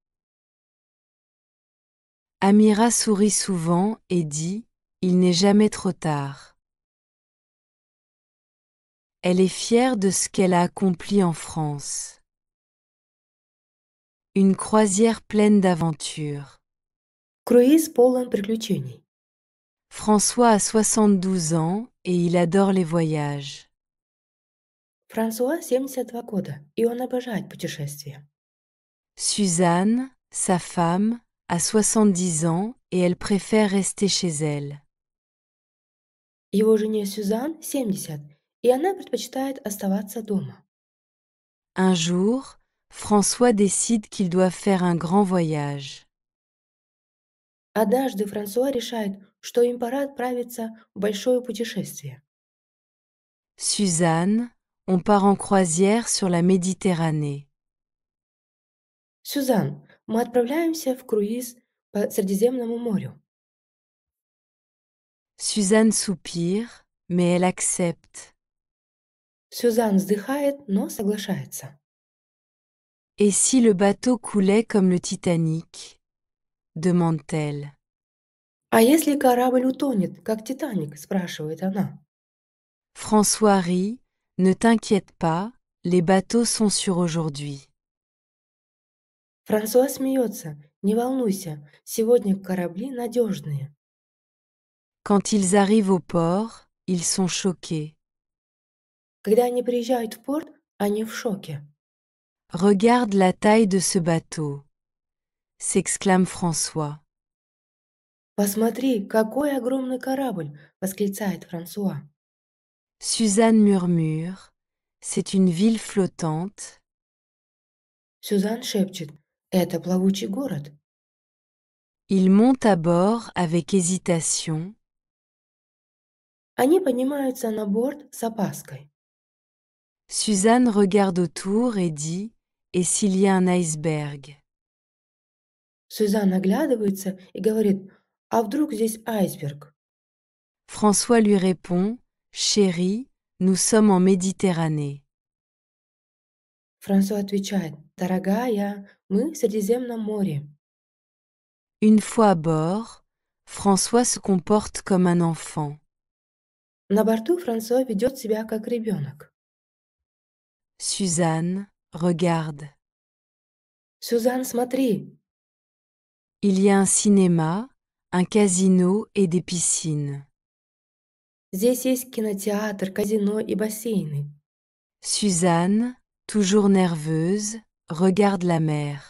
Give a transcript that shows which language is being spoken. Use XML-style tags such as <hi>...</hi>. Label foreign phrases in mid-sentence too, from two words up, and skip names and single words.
<fr>Amira sourit souvent et dit « Il n'est jamais trop tard ». Elle est fière de ce qu'elle a accompli en France. Une croisière pleine d'aventures.</fr> <ru>Круиз полон приключений.</ru> <fr>François a 72 ans et il adore les voyages.</fr> <ru>Франсуа 72 года, и он обожает путешествия.</ru> <fr>Suzanne, sa femme, a 70 ans et elle préfère rester chez elle.</fr> <ru>Его жене Сюзан 70, и она предпочитает оставаться дома.</ru> <fr>Un jour, François décide qu'il doit faire un grand voyage.</fr> <ru>Однажды Франсуа решает, что им пора отправиться в большое путешествие.</ru> <fr>Suzanne, on part en croisière sur la Méditerranée.</fr> <ru>Сюзан, мы отправляемся в круиз по Средиземному морю.</ru> <fr>Suzanne soupire, mais elle accepte.</fr> <ru>Сюзан вздыхает, но соглашается.</ru> <fr>Et si le bateau coulait comme le Titanic? Demande-t-elle.</fr> <ru>«А если корабль утонет, как Титаник?» – спрашивает она.</ru> <fr>François rit, ne t'inquiète pas, les bateaux sont sûrs aujourd'hui.</fr> <ru>Франсуа смеется. «Не волнуйся, сегодня корабли надежные».</ru> <fr>Quand ils arrivent au port, ils sont choqués.</fr> <ru>Когда они приезжают в порт, они в шоке.</ru> <fr>Regarde la taille de ce bateau, s'exclame François.</fr> <ru>«Посмотри, какой огромный корабль!» – восклицает Франсуа.</ru> <fr>Suzanne murmure, c'est une ville flottante.</fr> <ru>Сюзан шепчет. «Это плавучий город».</ru> <fr>Ils montent à bord avec hésitation.</fr> <ru>Они поднимаются на борт с опаской.</ru> <fr>Suzanne regarde autour et dit « Et s'il y a un iceberg ?»</fr> <ru>Сюзан оглядывается и говорит, «А вдруг здесь айсберг?»</ru> <fr>François lui répond « Chérie, nous sommes en Méditerranée. »</fr> <ru>Франсуа отвечает: «Дорогая, мы в Средиземном море».</ru> <fr>Une fois à bord, François se comporte comme un enfant.</fr> <ru>На борту Франсуа ведет себя как ребенок.</ru> <fr>Suzanne, regarde.</fr> <ru>«Сюзан, смотри,</ru> <fr>Il y a un cinéma, un casino et des piscines.</fr> <ru>здесь есть кинотеатр, казино и бассейны».</ru> <fr>Suzanne, toujours nerveuse, regarde la mer.</fr>